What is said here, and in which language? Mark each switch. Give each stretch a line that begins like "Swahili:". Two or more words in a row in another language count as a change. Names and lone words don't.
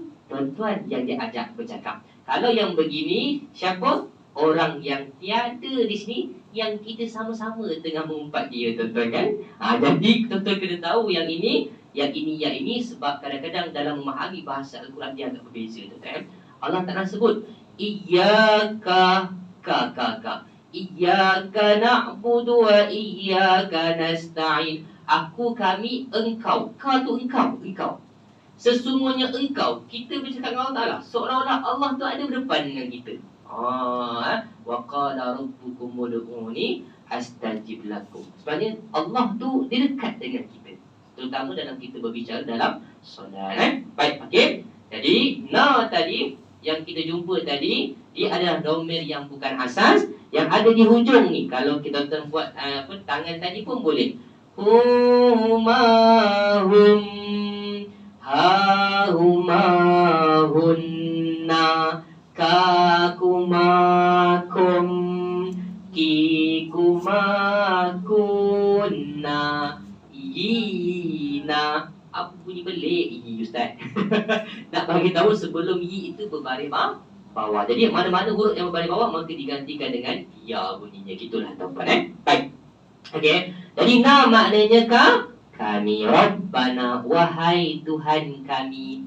Malay: Tuan-tuan yang diajak bercakap. Kalau yang begini, siapa? Orang yang tiada di sini, yang kita sama-sama tengah mengumpat dia, tuan-tuan kan. Jadi tuan-tuan kena tahu yang ini, yang ini, sebab kadang-kadang dalam memahami bahasa Al-Quran dia agak berbeza, tuan-tuan. Allah Ta'ala sebut
Arabic: إياك ك. إياك نعبد وإياك نستعين.
Malay: Aku, kami, engkau. Ka tu engkau. Sesungguhnya engkau. Kita bercakap dengan Allah Ta'ala seolah-olah Allah tu ada berdepan dengan kita.
Arabic: وقال ربكم ادعوني أستجب لكم.
Malay: Sebenarnya Allah tu dia dekat dengan kita, terutama dalam kita berbicara dalam solat. Baik, okey. Jadi tadi yang kita jumpa tadi, dia adalah dhamir yang bukan asas, yang ada di hujung ni. Kalau kita buat tangan tadi pun boleh.
Arabic: هما هم ها هما هن ككماكم ككماكن ينا.
Malay: Apa bunyi belik yi Ustaz? Nak bagi tahu sebelum yi itu berbaris bawah. Jadi mana-mana huruf yang berbaris bawah maka digantikan dengan ya bunyinya. Gitulah tuan-tuan. Baik. Okey. Jadi maknanya kami, Rabbana, wahai Tuhan kami.